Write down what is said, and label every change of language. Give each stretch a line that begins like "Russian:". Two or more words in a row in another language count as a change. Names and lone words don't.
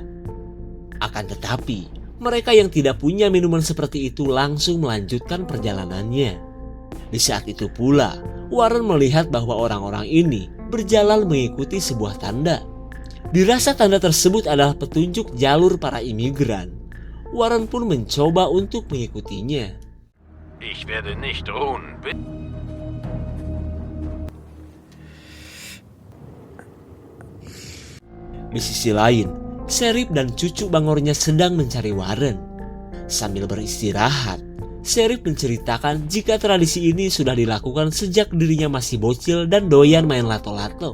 Indonesian: Akan tetapi, mereka yang tidak punya minuman seperti itu langsung melanjutkan perjalanannya. Di saat itu pula, Warren melihat bahwa orang-orang ini berjalan mengikuti sebuah tanda. Dirasa tanda tersebut adalah petunjuk jalur para imigran. Warren pun mencoba untuk mengikutinya.
German: Ich werde nicht ruhen.
Indonesian: Di sisi lain, Sheriff dan cucu bangornya sedang mencari Warren. Sambil beristirahat, Sheriff menceritakan jika tradisi ini sudah dilakukan sejak dirinya masih bocil dan doyan main lato-lato.